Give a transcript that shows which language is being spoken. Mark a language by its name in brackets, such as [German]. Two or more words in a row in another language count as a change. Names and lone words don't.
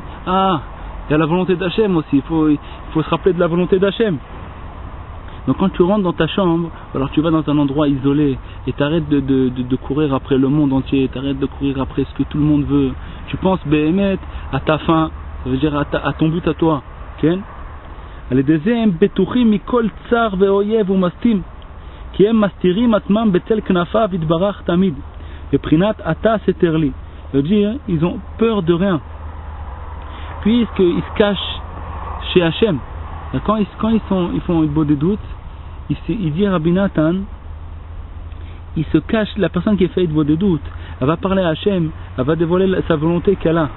[French] Ah, il y a la volonté d'Hachem aussi. Il faut se rappeler de la volonté d'Hachem. Donc quand tu rentres dans ta chambre, alors tu vas dans un endroit isolé et tu arrêtes de courir après le monde entier, tu arrêtes de courir après ce que tout le monde veut. Tu penses Béhémet à ta fin, ça veut dire à ton but à toi. [Hebrew] על ידי זה הם בטוחים מכל צער ואויב ומסתים, כי הם מסתירים עצמם בצל כנפיו יתברך תמיד, בבחינת אתה סתר לי. [French] Ça veut dire, ils ont peur de rien, puisqu'ils se cachent chez Hachem. Quand ils font une des doutes, il dit Rabbi Nathan, il se cache, la personne qui fait une des doutes, elle va parler à Hachem, elle va dévoiler sa volonté qu'elle a.